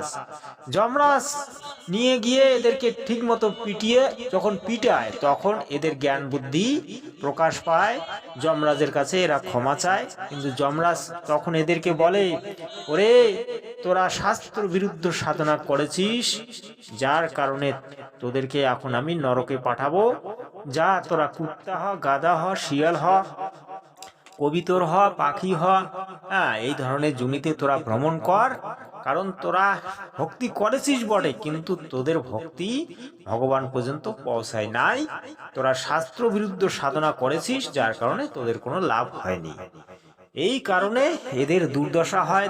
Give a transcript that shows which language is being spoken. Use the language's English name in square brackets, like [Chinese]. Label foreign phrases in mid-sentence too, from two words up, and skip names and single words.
[Bangla] যমরাজ নিয়ে গিয়ে এদেরকে ঠিক মতো পিটিয়ে যখন পিটায়, তখন এদের জ্ঞান বুদ্ধি প্রকাশ পায়, যমরাজের কাছে এরা ক্ষমা চায়। কিন্তু যমরাজ তখন এদেরকে বলে, ওরে তোরা শাস্ত্র বিরুদ্ধ সাধনা করেছিস, যার কারণে তোদেরকে এখন আমি নরকে পাঠাবো। যা তোরা কুত্তা হ, গাধা হ, শিয়াল হ, কবিতর হ, পাখি হ, এই ধরনের জমিতে তোরা ভ্রমণ কর। কারণ তোরা ভক্তি করেছিস বটে, কিন্তু তোদের ভক্তি ভগবান পর্যন্ত পৌঁছায় নাই। তোরা শাস্ত্র বিরুদ্ধ সাধনা করেছিস, যার কারণে তোদের কোনো লাভ হয়নি। এই কারণে এদের দুর্দশা হয়।